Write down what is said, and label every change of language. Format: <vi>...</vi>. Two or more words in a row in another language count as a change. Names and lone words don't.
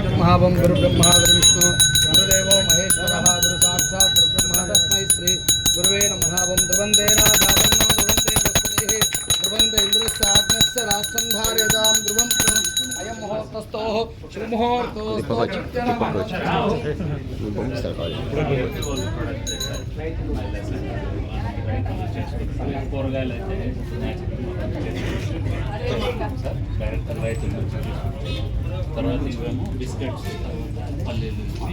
<sa>महावं गुरु ब्रह्मा गुरु विष्णु गुरुदेवो महेश्वरः गुरु साक्षात् ब्रह्म तस्मै श्री गुरुवे नमः। वं ध्रुवन्ते राजावन्नो ध्रुवन्ते बृहस्पतिः ध्रुवन्ते इन्द्रस्य आत्मस्य राष्ट्रं धारयतां ध्रुवं अयं मुहूर्तस्थोः शुभमुहूर्तोऽस्तु चित्तनमः।</sa> <te>కూరగాయలు అయితే డైరెక్ట్ రైతులు తర్వాత ఇవేమో బిస్కెట్స్ పల్లీలు ఇవి</te>